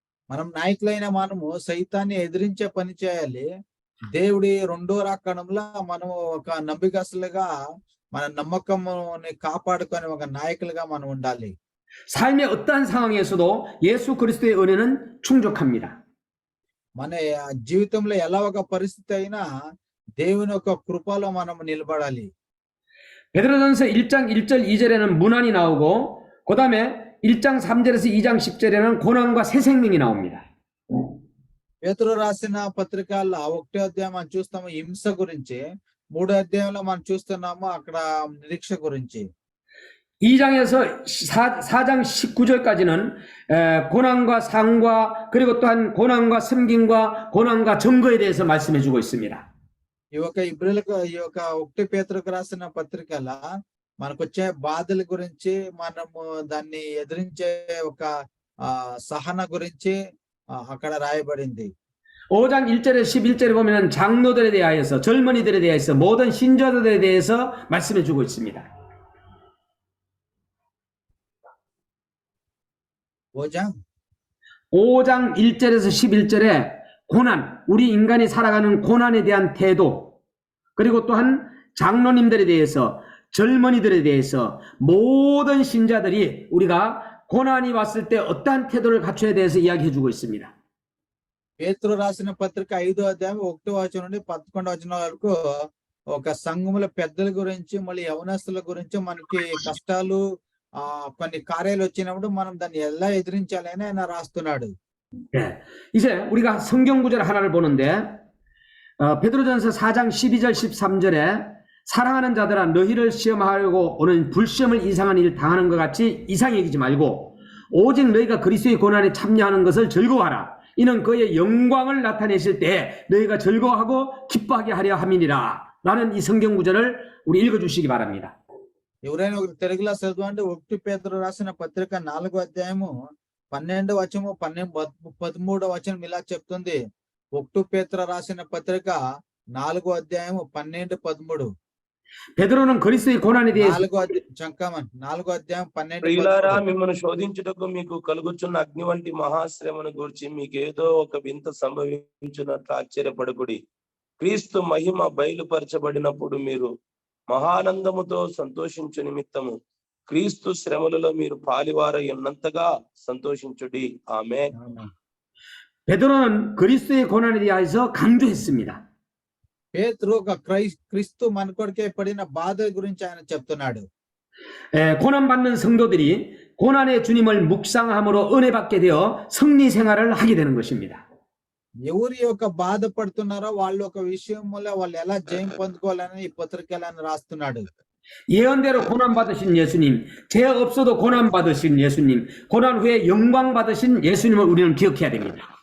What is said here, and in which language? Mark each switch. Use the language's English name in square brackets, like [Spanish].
[Telugu] మనం నాయకులైన మనము సైతాన్ని ఎదిరించే పని చేయాలి. దేవుడి 2వ రాకడంలో మనము ఒక నమ్మకస్తులుగా మన నమ్మకముని కాపాడుకొని ఒక నాయకులుగా మనం ఉండాలి. [Korean] 삶의 어떠한 상황에서도 예수 그리스도의 은혜는 충족합니다. [Telugu] మన జీవితంలో ఎలా ఒక పరిస్థితి అయినా దేవుని యొక్క కృపలో మనం నిలబడాలి. [Korean] 베드로전서 1장 1절 2절에는 문안이 나오고 그다음에 1장 3절에서 2장 10절에는 고난과 새 생명이 나옵니다. [Telugu] పేతురు రాసిన పత్రికల్లో 1వ అధ్యాయం మనం చూస్తాము హింస గురించి, 3వ అధ్యాయంలో మనం చూస్తున్నాము అక్కడ నిరీక్ష గురించి. [Korean] 2장에서 4장 19절까지는 고난과 상과 그리고 또한 고난과 섬김과 고난과 증거에 대해서 말씀해 주고 있습니다. [Telugu] ఈ యొక్క 1 పేతురుకు రాసిన పత్రికల మనకొచ్చే బాధల గురించి, మనము దాన్ని ఎదిరించే ఒక సహన గురించి అక్కడ రాయబడింది. [Korean] 5장 1절에 11절에 보면 장로들에 대하여서, 젊은이들에 대해서, 모든 신자들에 대해서 말씀해 주고 있습니다. 5장 1절에서 11절에 고난, 우리 인간이 살아가는 고난에 대한 태도, 그리고 또한 장로님들에 대해서, 젊은이들에 대해서 모든 신자들이 우리가 고난이 왔을 때 어떠한 태도를 갖춰야 대해서 이야기해 주고 있습니다. [Telugu] పేతురు రాసిన పత్రిక 5వ అధ్యాయం 1వ వచనం నుండి 11వ వచనం వరకు ఒక సంఘముల పెద్దల గురించి, మళ్ళీ యవనస్తుల గురించి, మనకి కష్టాలు కొన్ని కార్యాలు వచ్చినప్పుడు మనం దాన్ని ఎలా ఎదిరించాలి అని ఆయన రాస్తున్నాడు. [Korean] 네, 이제 우리가 성경 구절 하나를 보는데 베드로전서 4장 12절 13절에 사랑하는 자들아 너희를 시험하려고 오는 불시험을 이상한 일 당하는 것 같이 이상히 여기지 말고 오직 너희가 그리스도의 고난에 참여하는 것을 즐거워하라. 이는 그의 영광을 나타내실 때 너희가 즐거워하고 기뻐하게 하려 함이니라. 라는 이 성경 구절을 우리 읽어주시기 바랍니다. [Telugu] ఎవరైనా ఒక తెలుగులో చదవండి. 1 పేతురు రాసిన పత్రిక 4వ అధ్యాయము 12వ వచనము 13వ వచనం ఇలా చెప్తుంది. 1 పేతురు రాసిన పత్రిక 4వ అధ్యాయము 12, 13. [Korean] 베드로는 그리스도의 고난에 대해서 [Telugu] 4వ అధ్యాయం 12, ప్రియులారా 13. మిమ్మల్ని శోధించుటకు మీకు కలుగుచున్న అగ్ని వంటి మహాశ్రమను గురించి మీకేదో ఒక వింత సంభవించినట్లు ఆశ్చర్యపడకుడి. క్రీస్తు మహిమ బయలుపరచబడినప్పుడు మీరు మహానందముతో సంతోషించు నిమిత్తము క్రీస్తు శ్రమలలో మీరు పాలివారై ఉన్నంతగా సంతోషించుడి. ఆమేన్. [Korean] 베드로는 그리스도의 고난에 대해서 강조했습니다. [Telugu] పేతురు ఒక క్రీస్తు మన కొరకే పడిన బాధ గురించి ఆయన చెప్తున్నాడు. [Korean] 고난받는 성도들이 고난의 주님을 묵상함으로 은혜 받게 되어 승리 생활을 하게 되는 것입니다. [Telugu] ఎవరి యొక్క బాధపడుతున్నారో వాళ్ళ ఒక విషయంలో వాళ్ళు ఎలా జయం పొందుకోవాలని ఈ పత్రికలను రాస్తున్నాడు. [Korean] 예언대로 고난받으신 예수님, 죄 없어도 고난받으신 예수님, 고난 후에 영광 받으신 예수님을 우리는 기억해야 됩니다.